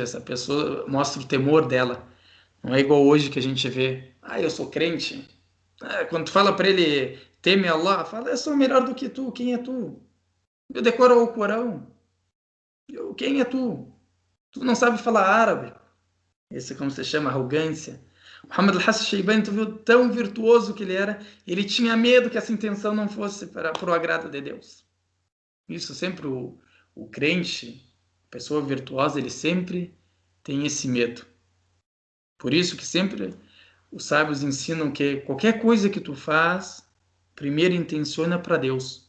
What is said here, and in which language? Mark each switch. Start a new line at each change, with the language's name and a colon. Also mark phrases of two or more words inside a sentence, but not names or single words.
Portuguese: Ou seja, essa pessoa mostra o temor dela. Não é igual hoje que a gente vê, eu sou crente. Quando tu fala para ele, teme Allah, fala, eu sou melhor do que tu, quem é tu? Eu decoro o Corão. Quem é tu? Tu não sabe falar árabe. Esse é como se chama arrogância. Muhammad al-Hassan Shaybani, tu viu tão virtuoso que ele era, ele tinha medo que essa intenção não fosse para o agrado de Deus. Isso sempre o crente, a pessoa virtuosa, ele sempre tem esse medo. Por isso que sempre os sábios ensinam que qualquer coisa que tu faz, primeiro intenciona para Deus.